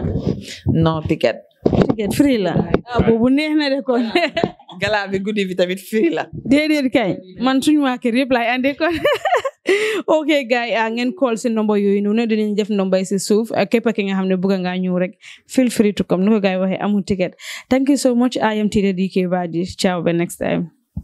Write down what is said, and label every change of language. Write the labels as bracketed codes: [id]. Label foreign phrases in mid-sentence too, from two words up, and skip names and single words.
[fr] non ticket [wo] free la boobu neex na de kon gala bi guddi bi tamit free la déedéet kay man suñu waa kër yëpp laay ande kon ok gars ngeen call si number yooyu noonu dinañ def number si suuf képp ki nga xam ne bëgg nga ñëw rek [en] feel free to come [wo] nu ko gars yi waxee amul ticket [en] thank you so much I am [wo] Tida DK Badji ciao ba [en] next time